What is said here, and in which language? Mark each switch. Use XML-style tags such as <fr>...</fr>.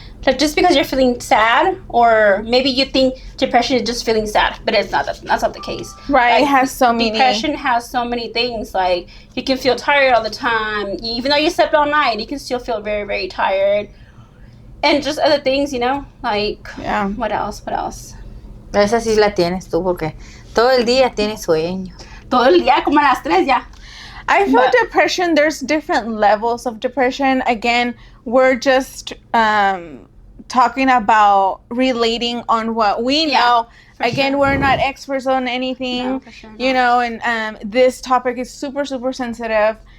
<en>Like just because you're feeling sad, or maybe you think depression is just feeling sad, but it's not. That's not the case. Right. Like, It has so many. Depression has so many things. Like you can feel tired all the time, even though you slept all night. You can still feel very, very tired, and just other things. Like Yeah. what else?</en> <es>Esa sí la tienes tú, porque todo el día tienes sueño. Todo el día como a las 3 ya.</es> <en>I feel But- depression, there's different levels of depression. Again, we're just talking about relating on what we Yeah, know. for Again, sure. we're not experts on anything. No, for sure not. You know, and this topic is super, super sensitive.</en>